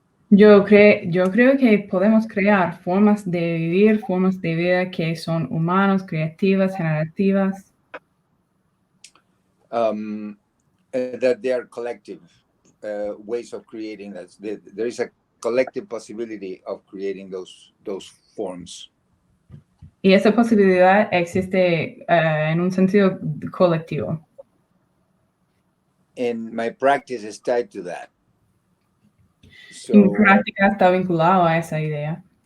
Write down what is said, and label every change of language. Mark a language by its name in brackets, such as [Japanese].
[Spanish] Yo creo que podemos crear formas de vivir, formas de vida que son humanos, creativas, generativas. [English] That they are collective ways of creating that. There is a collective possibility of creating those forms. [Spanish] Y esa posibilidad existe en un sentido colectivo. [English] And my practice is tied to that. So [Spanish] Mi práctica está vinculada a esa idea.